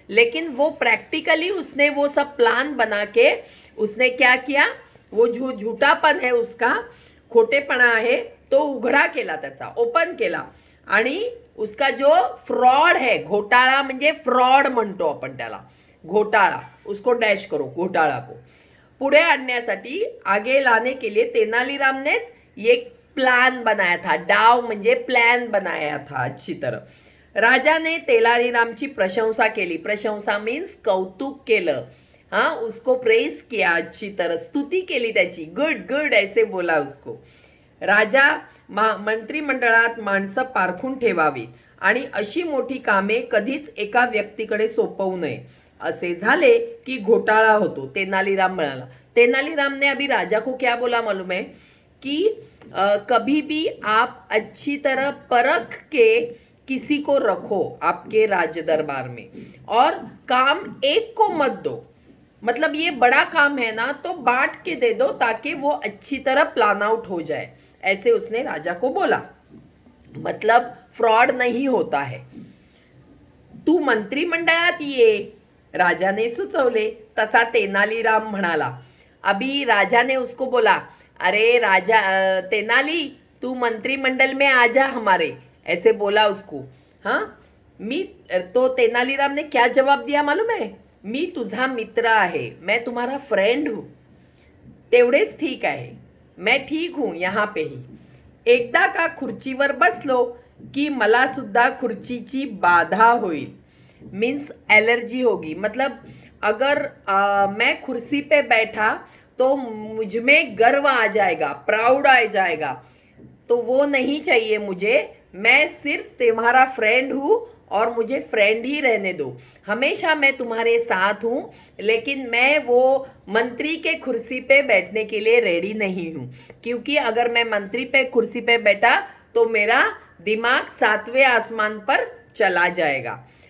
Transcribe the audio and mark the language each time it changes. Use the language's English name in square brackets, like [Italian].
[Hindi] लेकिन वो प्रैक्टिकली उसने वो सब प्लान बना के उसने क्या किया, वो झूठापन है उसका, [Marathi] खोटेपणा आहे तो उघडा केला, त्याचा ओपन केला. [Hindi] आणि उसका जो फ्रॉड है, [Marathi] घोटाळा म्हणजे फ्रॉड म्हणतो आपण त्याला, [Hindi] घोटाळा, उसको डैश करो घोटाळा को, [Marathi] पुढे आणण्यासाठी [Hindi] आगे लाने के लिए तेनालीरामनेच एक प्लान बनाया था. [Marathi] डाव म्हणजे [Hindi] प्लान बनाया था अच्छी तरह. [Marathi] राजाने तेनालीरामची प्रशंसा केली. [Hindi] प्रशंसा मीन्स [Marathi] कौतुक केलं, [Hindi] हाँ, उसको प्रेस किया अच्छी तरह, [Marathi] स्तुती केली त्याची, [Hindi] गुड गुड ऐसे बोला उसको. [Marathi] राजा मंत्रिमंडळात माणसं पारखून ठेवावी आणि अशी मोठी कामे कधीच एका व्यक्तीकडे सोपवू नये. असे झाले की घोटाळा होतो. तेनालीराम म्हणाला. [Hindi] तेनालीराम ने अभी राजा को क्या बोला मालूम है कि कभी भी आप अच्छी तरह परख के किसी को रखो आपके राज दरबार में और काम एक को मत दो. मतलब ये बड़ा काम है ना तो बांट के दे दो ताकि वो अच्छी तरह प्लान आउट हो जाए. ऐसे उसने राजा को बोला. मतलब फ्रॉड नहीं होता है. [Marathi] तू मंत्रिमंडळात ये, राजाने सुचवले. तसा तेनालीराम म्हणाला. [Hindi] अभी राजा ने उसको बोला, अरे राजा तेनाली तू मंत्रिमंडल में आ जा हमारे, ऐसे बोला उसको. हाँ, मी तो तेनालीराम ने क्या जवाब दिया मालूम है, [Marathi] मी तुझा मित्र आहे, [Hindi] मैं तुम्हारा फ्रेंड हूँ, [Marathi] तेवढेच ठीक आहे, [Hindi] मैं ठीक हूँ यहाँ पे ही. [Marathi] एकदा का खुर्चीवर बसलो की मला सुद्धा खुर्चीची बाधा होईल. [Hindi] मीन्स एलर्जी होगी. मतलब अगर मैं कुर्सी पे बैठा तो मुझ में गर्व आ जाएगा, प्राउड आ जाएगा, तो वो नहीं चाहिए मुझे. मैं सिर्फ तुम्हारा फ्रेंड हूँ और मुझे फ्रेंड ही रहने दो. हमेशा मैं तुम्हारे साथ हूँ, लेकिन मैं वो मंत्री के कुर्सी पे बैठने के लिए रेडी नहीं हूँ, क्योंकि अगर मैं मंत्री पे कुर्सी पे बैठा तो मेरा दिमाग 7वें आसमान पर चला जाएगा.